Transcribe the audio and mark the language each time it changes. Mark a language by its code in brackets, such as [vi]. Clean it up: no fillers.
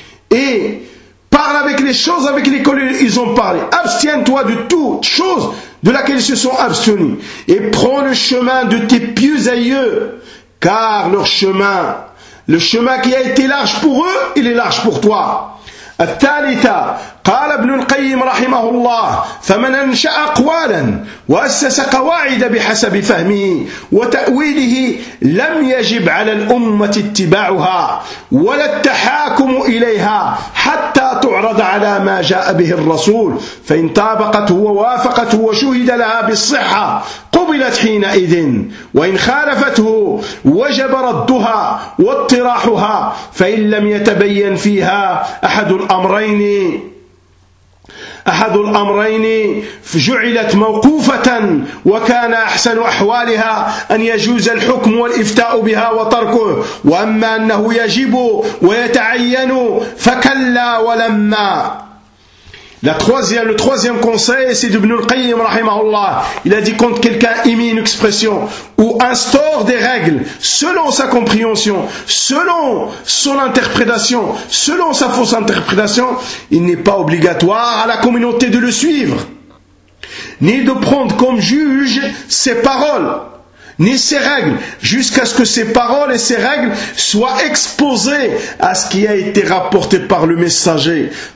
[fr] Et parle avec les choses avec lesquelles ils ont parlé. Abstiens-toi de toutes choses de laquelle ils se sont abstenus, et prends le chemin de tes pieux aïeux, car leur chemin, le chemin qui a été large pour eux, il est large pour toi. [ar] الثالثة قال ابن القيم رحمه الله فمن أنشأ أقوالا وأسس قواعد بحسب فهمه وتأويله لم يجب على الأمة اتباعها ولا التحاكم إليها حتى تعرض على ما جاء به الرسول فإن طابقت ووافقت وشهد لها بالصحة قبلت حينئذ وإن خالفته وجب ردها واطراحها فإن لم يتبين فيها أحد الأمرين أحد الأمرين جعلت موقوفة وكان أحسن أحوالها أن يجوز الحكم والإفتاء بها وتركه وأما أنه يجب ويتعين فكلا ولما. [fr] Le troisième conseil, c'est d'Ibn al-Qayyim, rahimahullah. Il a dit, quand quelqu'un émet une expression ou instaure des règles selon sa compréhension, selon son interprétation, selon sa fausse interprétation, il n'est pas obligatoire à la communauté de le suivre, ni de prendre comme juge ses paroles, ni ses règles, jusqu'à ce que ses paroles et ses règles soient exposées à ce qui a été rapporté par le messager.